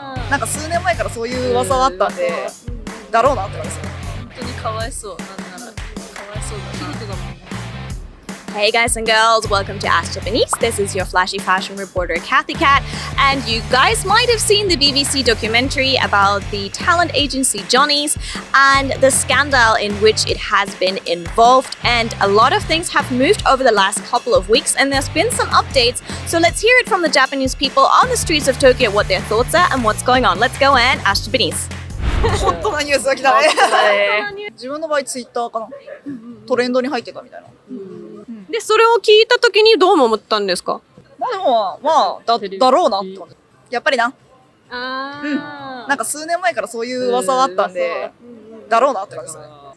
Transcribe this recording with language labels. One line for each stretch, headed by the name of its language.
Japanese: なんか数年前からそういう噂はあったんで、だろうなって感じですよ。本当にかわいそう。なんならかわいそうだな。仕事だもんね。
English: Hey guys and girls, welcome to Ask Japanese. This is your flashy fashion reporter Kathy Cat, and you guys might have seen the BBC documentary about the talent agency Johnny's and the scandal in which it has been involved, and a lot of things have moved over the last couple of weeks and there's been some updates, so let's hear it from the Japanese people on the streets of Tokyo what their thoughts are and what's going on. Let's go and Ask Japanese.
Japanese: ホットなニュースが来たね。自分の場合ツイッターかな、トレンドに入ってたみたいな。で、それを聞いた時にどう思ったんですか？まあでもだろうなって感じ。やっぱりな。なんか数年前からそういう噂はあったんで、だろうなって感じですね。